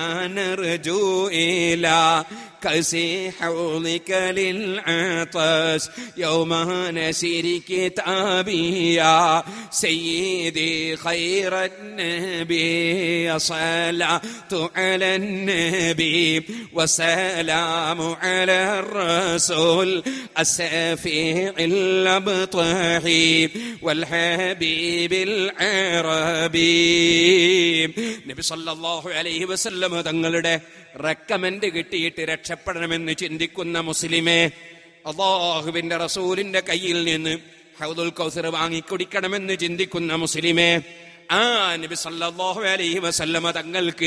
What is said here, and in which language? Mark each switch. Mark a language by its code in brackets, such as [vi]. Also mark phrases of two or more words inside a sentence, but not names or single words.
[ar] نرجو إلى كسي حوضك للعطش يوم نسير كتابي يا سيدي خير النبي الصلاة على النبي والسلام على الرسول الشفيع الأبطحي والحبيب [ml] العربي നബി [ar] صلى الله عليه وسلم [ml] തങ്ങളുടെ റെക്കമെൻഡ് കിട്ടിയിട്ട് രക്ഷപ്പെടണമെന്ന് ചിന്തിക്കുന്ന മുസ്ലിമേ, അല്ലാഹുവിന്റെ റസൂലിന്റെ കയ്യിൽ നിന്ന് ഹൗദുൽ കൗസർ വാങ്ങിക്കുടിക്കണമെന്ന് ചിന്തിക്കുന്ന മുസ്ലിമേ, ആ നബി [ar] صلى الله عليه وسلم [ml] തങ്ങൾക്ക്